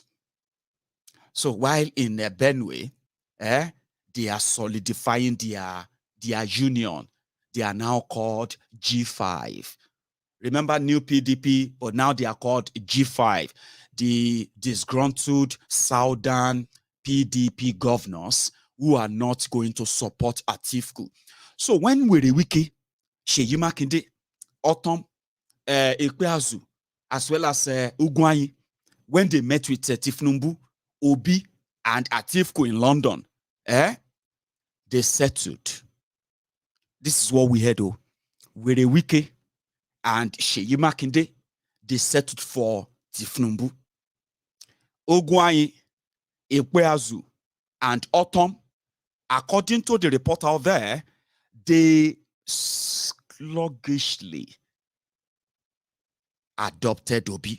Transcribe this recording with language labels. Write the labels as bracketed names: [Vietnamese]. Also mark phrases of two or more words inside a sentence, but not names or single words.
[English] So while in Benue, they are solidifying their union. They are now called G5. Remember new PDP, but now they are called G5. The disgruntled Southern PDP governors who are not going to support Atiku. So when Wike, Seyi Makinde, Ortom, Ikpeazu, as well as Ugwuanyi, when they met with Tinubu, Obi, and Atiku in London, they settled. This is what we heard, though. Wike and Seyi Makinde, they settled for Tinubu. Ugwuanyi, Ikpeazu, and Ortom, according to the report out there, they sluggishly adopted Obi.